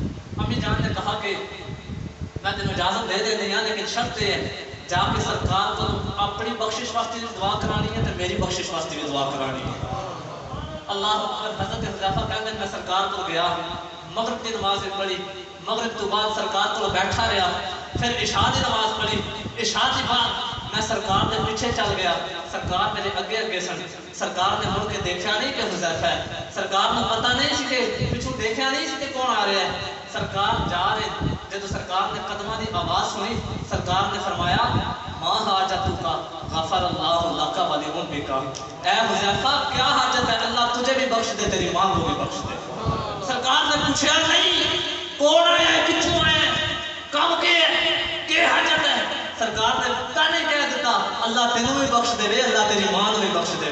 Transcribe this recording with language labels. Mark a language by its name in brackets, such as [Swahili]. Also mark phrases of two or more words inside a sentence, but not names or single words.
[Urdu] امی جان نے کہا کہ [Punjabi] میں تینوں اجازت دے دیں ہاں [Urdu] لیکن شرط یہ ہے جا کے سرکار کو اپنی بخشش واسطے بھی دعا کرانی ہے تو میری بخشش واسطے بھی دعا کرانی ہے. [Arabic] اللہ اکبر. [Urdu] حضرت حذیفہ کہتے ہیں میں سرکار کو گیا, مغرب کی نماز پڑھی, مغرب تو بعد سرکار کو بیٹھا رہا, پھر عشاء کی نماز پڑھی, عشاء کے بعد میں سرکار کے پیچھے چل گیا. [Punjabi] سرکار میرے اگے اگے سن, سرکار نے مڑ کے دیکھا نہیں کہ حذیفہ ہے, سرکار کو پتہ نہیں سی کہ پچھوں دیکھا نہیں سی کہ کون آ رہا ہے. [Urdu] سرکار جا رہے جب سرکار نے قدمہ دی آواز سنی سرکار نے فرمایا [Arabic] ما حاجتک غفر اللہ لک ولأمک. [Urdu] اے حذیفہ کیا حاجت ہے, اللہ تجھے بھی بخش دے تیری ماں کو بھی بخش دے. سرکار نے پوچھا نہیں کون آیا ہے, کتوں آیا ہے, کب کے ہے, کیا حاجت ہے. سرکار نے پتہ نہیں کہہ دیتا [Punjabi] اللہ تینوں بھی بخش دے, [Urdu] اللہ تیری ماں کو بھی بخش دے.